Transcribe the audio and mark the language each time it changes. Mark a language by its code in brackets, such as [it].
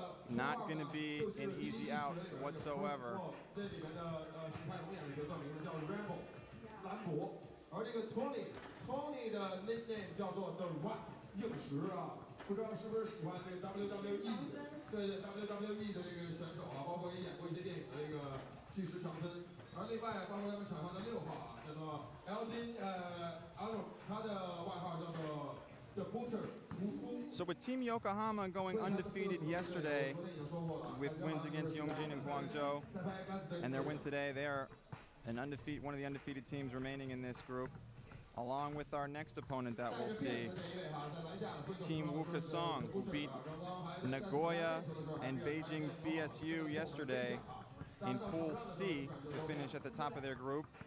[en] not going to be an easy out whatsoever. [zh] 这里面的石牌龙眼的角色名字叫 Rambo 兰博，而这个 Tony 的 nickname 叫做 The Rock 硬石啊，不知道是不是喜欢这个 WWE 对 WWE 的这个选手啊，包括也演过一些电影的这个巨石强森。而另外包括他们场上的6号啊，叫做 Yongjin他的外号叫做 The Butcher 屠夫。 [en] So with Team Yokohama going undefeated yesterday with wins against Yongjin and Guangzhou, and their win today, they are one of the undefeated teams remaining in this group. Along with our next opponent that we'll see, Team Wukesong, who beat Nagoya and Beijing BSU yesterday in Pool C to finish at the top of their group.